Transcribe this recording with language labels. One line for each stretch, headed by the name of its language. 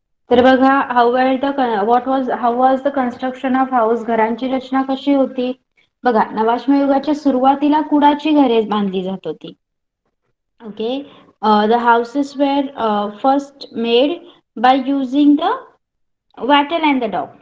Marathi: तर बघा
English: how was the construction of house?
Marathi: घरांची रचना कशी होती? बघा, नवाश्मयुगाच्या सुरुवातीला कुडाची घरे बांधली जात होती.
English: Okay. The houses were first made by using the wattle and the dog.